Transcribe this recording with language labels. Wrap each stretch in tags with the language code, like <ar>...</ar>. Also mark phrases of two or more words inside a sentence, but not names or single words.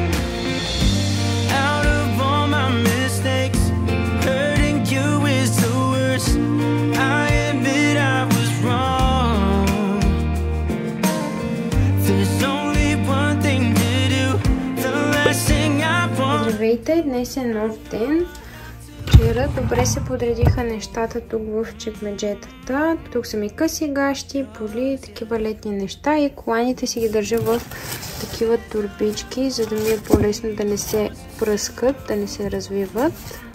<en>Out of all my mistakes, hurting you is the worst. I admit I was wrong. There's only one thing to do, the last thing I want.</en> <bg>Здравейте, днес е нов ден. Вчера добре се подредиха нещата тук в чекмеджетата. Тук са ми къси гащи, поли, такива летни неща и коланите си ги държа в такива турбички, за да ми е по-лесно да не се пръскат, да не се развиват.</bg>